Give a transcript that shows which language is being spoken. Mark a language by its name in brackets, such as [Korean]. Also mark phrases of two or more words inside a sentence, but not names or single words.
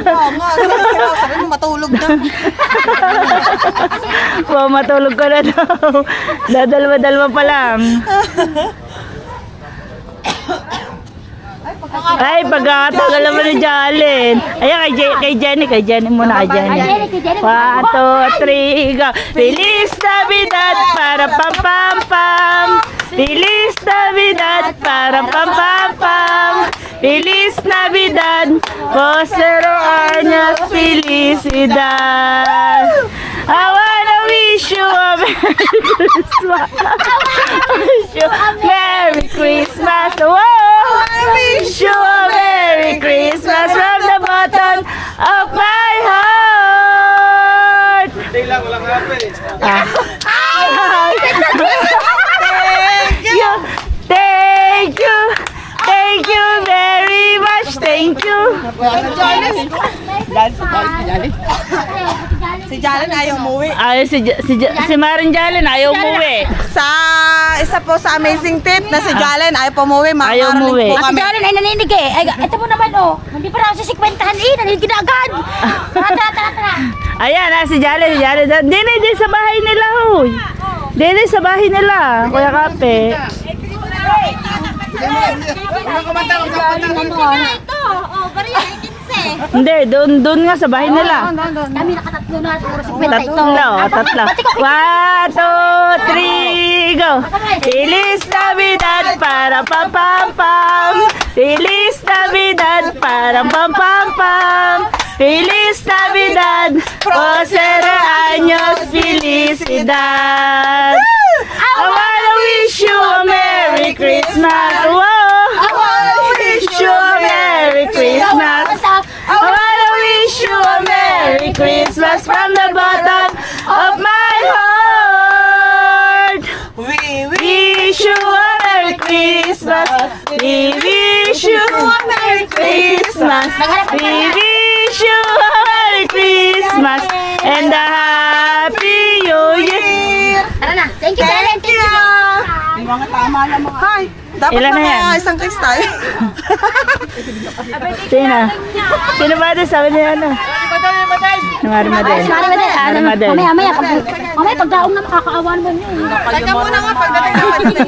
[Filipino] Oo nga, sabi mo matulog na. Matulog ko na daw. Dadalawa pa lang. Ay, pagkakatagal naman ni Jalen. Ayan, kay Jenny muna, kay Jenny. [Spanish] 1, 2, 3, go. Feliz Navidad, para pam pam pam. Feliz Navidad, para pam pam pam. Feliz Navidad, Prospero años felicidad. [English] I wanna wish you a Merry Christmas. Wish you a Merry Christmas. Whoa! I wish you a Merry Christmas from the bottom of my heart. [Filipino] Walang happy. [English] Thank you very much. Thank you. [Filipino] Si Jalen ayaw umuwi. Ay, si Maring Jalen ayaw umuwi. Sa isa po sa amazing tip na si Jalen ayaw po umuwi. Ayaw umuwi. Po Ate kami. Jalen ay naninig eh. Ay, ito mo naman oh. Hindi pa raw sa 50-han eh. Naninig na agad. Tara. Ayan, si Jalen. Dini, sa bahay nila, huy. Dini, sa bahay nila. Kuya Kape. Ito. Oh, bariya. 15. Hindi, doon nga sa bahay nila. Kami nakatatlo na. Puro 50 ito. Tatlo. 1, 2, 3, go. [Spanish] Feliz Navidad, para pam pam pam. Feliz Navidad, para pam pam pam. Feliz Navidad, Prospero años felicidad. [English] I wanna wish you a Merry Christmas. Whoa! I wanna wish you a Merry Christmas. I wanna wish you a Merry Christmas from the bottom of my heart. We Wish you a Merry Christmas. We wish you a Merry Christmas. We wish you a Merry Christmas and a Happy New Year. [Filipino] Tara na. [English] Thank you, Jalen. Thank you. [Filipino] mga tama na mga. Hi! Dapat Ilan na yan? isang kristal. Sino ba ito? Sabi niya ano? Marimadel. Marimadel. Mamaya pagdaong na makakaawa naman yun. Teka muna nga pagdating na pagdating.